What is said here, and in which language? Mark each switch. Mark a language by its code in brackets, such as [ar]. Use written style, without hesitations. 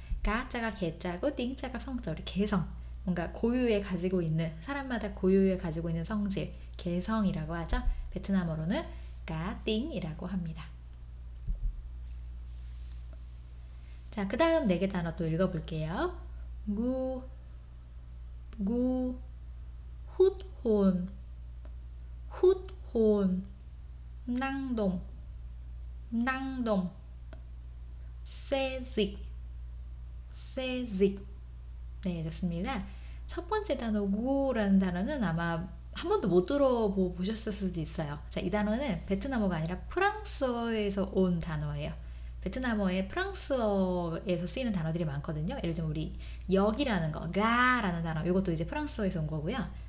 [ko] 가자가 개자고 띵자가 성자. 우리 개성, 뭔가 고유에 가지고 있는, 사람마다 고유에 가지고 있는 성질, 개성이라고 하죠. 베트남어로는 cá tính 이라고 합니다. 자, 그 다음 4개 단어 또 읽어볼게요. [vi] gu, gu, hút hồn, hút hồn, năng động, năng động, xê dịch, xê dịch. [ko] 네, 좋습니다. 첫 번째 단어 gu라는 단어는 아마 한 번도 못 들어보셨을 수도 있어요. 자, 이 단어는 베트남어가 아니라 프랑스어에서 온 단어예요. 베트남어에 프랑스어에서 쓰이는 단어들이 많거든요. 예를 들면 우리 역이라는 거, 가라는 단어, 이것도 이제 프랑스어에서 온 거고요.